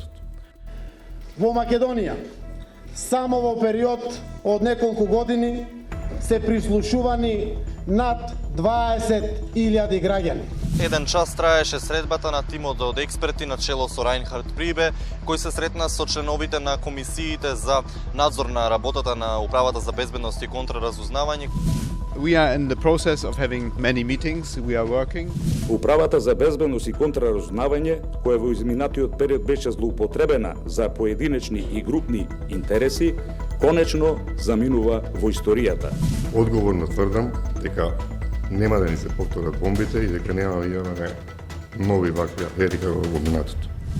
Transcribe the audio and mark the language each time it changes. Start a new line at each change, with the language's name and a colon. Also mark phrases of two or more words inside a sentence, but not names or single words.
Macedonian: Во Македонија, само во период од неколку години се прислушувани над 20.000 граѓани. Еден час траеше средбата на тимот од експерти на чело со Рајнхард Прибе, кој се сретна со членовите на комисиите за надзор на работата на Управата за безбедност и контраразузнавање.
English: We are in the process of having many meetings. We are working.
Macedonian: Управата за безбедност и контраразузнавање, која во изминатиот период беше злоупотребена за поединечни и групни интереси, конечно заминува во историјата. Одговорно тврдам дека нема да ни се повторат бомбите и дека нема да имаме нови вакви афери како во минатото.